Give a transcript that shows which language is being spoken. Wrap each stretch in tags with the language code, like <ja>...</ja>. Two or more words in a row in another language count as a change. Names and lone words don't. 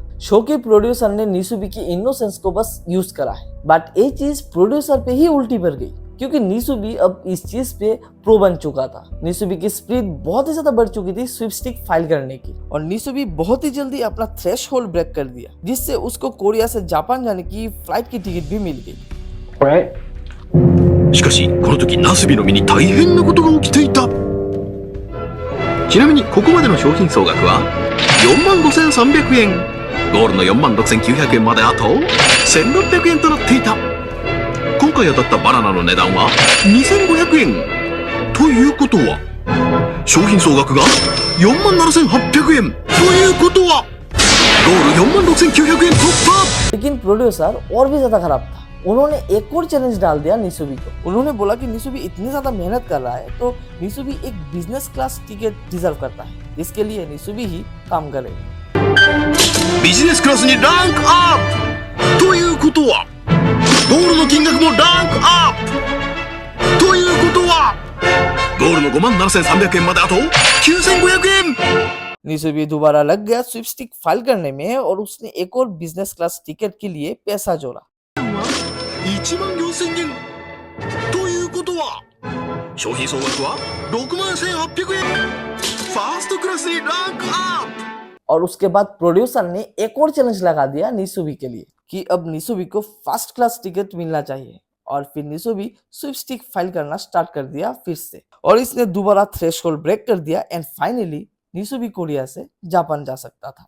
<hi>शो के प्रोड्यूसर ने निसुबी की इनोसेंस को बस यूज करा है, बट ये चीज प्रोड्यूसर पे ही उल्टी पड़ गई। क्योंकि निसुबी अब इस चीज पे प्रो बन चुका था। निसुबी की स्पीड बहुत ही ज्यादा बढ़ चुकी थी</hi> <en>sweepstake file</en> <hi>करने की, और निसुबी बहुत ही जल्दी अपना</hi> <en>threshold break</en> <hi>कर दिया, जिससे उसको कोरिया से जापान जाने की फ्लाइट की टिकट भी मिल गई।</hi> <ja>これしかしこの時ナスビの身に大変なことが起きていた。ちなみにここまでの商品総額は45,300円。ゴールの46,900円まであと1,600円となっていた。今回当たったバナナの値段は2,500円。ということは商品総額が47,800円。ということはゴール46,900円突破。</ja> <hi>लेकिन प्रोड्यूसर और भी ज्यादा खराब था। उन्होंने एक और चैलेंज डाल दिया निसुबी को। उन्होंने बोला कि निसुबी इतनी ज्यादा मेहनत कर रहा है तो निसुबी एक</hi> <en>business class ticket deserve</en> <hi>करता है, इसके लिए निसुबी ही काम करेगा।</hi> <ja>ビジネスクラスにランクアップということはゴールの金額もランクアップということはゴールの57,300円まであと9,500円。</ja> <hi>निसुबी दोबारा लग गया</hi> <en>sweepstake file</en> <hi>करने में और उसने एक और</hi> <en>business class ticket</en> <hi>के लिए पैसा जोड़ा।</hi> <ja>14,000 円ということは商品総額は61,800円。ファーストクラスにランクアップ。</ja> <hi>और उसके बाद प्रोड्यूसर ने एक और चैलेंज लगा दिया निसुबी के लिए कि अब निसुबी को</hi> <en>first class ticket</en> <hi>मिलना चाहिए, और फिर निसुबी</hi> <en>sweepstake file</en> <hi>करना स्टार्ट कर दिया फिर से, और इसने दोबारा</hi> <en>threshold break</en> <hi>कर दिया</hi> <en>and finally</en> <hi>निसुबी कोरिया से जापान जा सकता था।</hi>